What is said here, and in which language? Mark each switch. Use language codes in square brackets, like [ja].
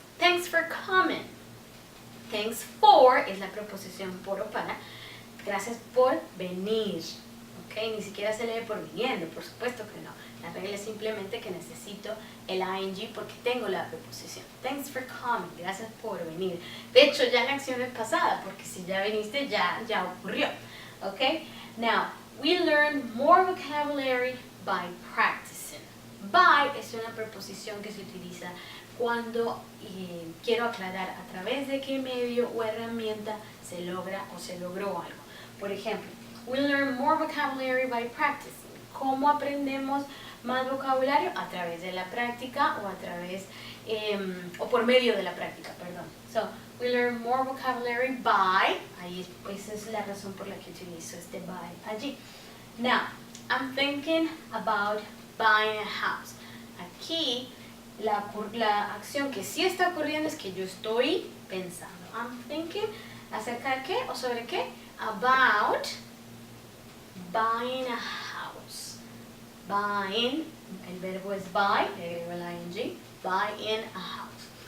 [en] Thanks for coming. [es] Thanks for es la preposición por o para. Gracias por venir. ¿ok? Ni siquiera se lee por viniendo, por supuesto que no. La regla es simplemente que necesito el ing porque tengo la preposición. [en] Thanks for coming, [es] gracias por venir. De hecho, ya la acción es pasada, porque si ya viniste, ya ocurrió, ¿ok? [en] Now, we learn more vocabulary by practicing. [es] By es una preposición que se utiliza cuando quiero aclarar a través de qué medio o herramienta se logra o se logró algo. Por ejemplo, [en] we learn more vocabulary by practicing. [es] ¿Cómo aprendemos más vocabulario? A través de la práctica o a través, o por medio de la práctica, perdón. So, [en] we learn more vocabulary by, [es] esa es la razón por la que utilizo este by allí. [en] Now, I'm thinking about buying a house. [es] Aquí, la acción que sí está ocurriendo es que yo estoy pensando. [en] I'm thinking, [es] ¿acerca de qué o sobre qué? [en] About buying a house. [es] Buying, el verbo es buy, le agrego el ing, [en] buying a house.